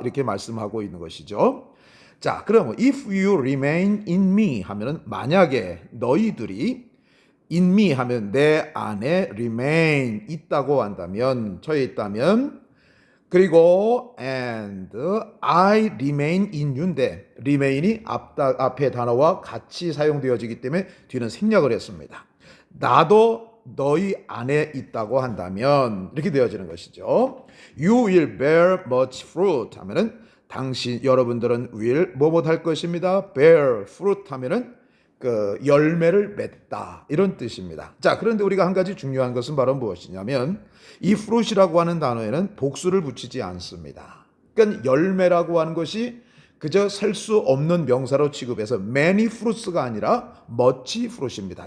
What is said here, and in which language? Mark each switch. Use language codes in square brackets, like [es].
[ko] 이렇게 말씀하고 있는 것이죠. 자, 그러면 [en] if you remain in me [ko] 하면은 만약에 너희들이 in me 하면 내 안에 remain 있다고 한다면, 처해 있다면, 그리고 [en] and I remain in you [ko] 인데 remain이 앞에 단어와 같이 사용되어지기 때문에 뒤는 생략을 했습니다. 나도 너희 안에 있다고 한다면 이렇게 되어지는 것이죠. [en] You will bear much fruit [ko] 하면은 여러분들은 will 뭐뭐 할 것입니다. bear fruit 하면은 그 열매를 맺다 이런 뜻입니다. 자, 그런데 우리가 한 가지 중요한 것은 바로 무엇이냐면 이 fruit이라고 하는 단어에는 복수를 붙이지 않습니다. 그러니까 열매라고 하는 것이 그저 셀 수 없는 명사로 취급해서 [en] many fruits [ko] 가 아니라 [en] much fruit [ko] 입니다.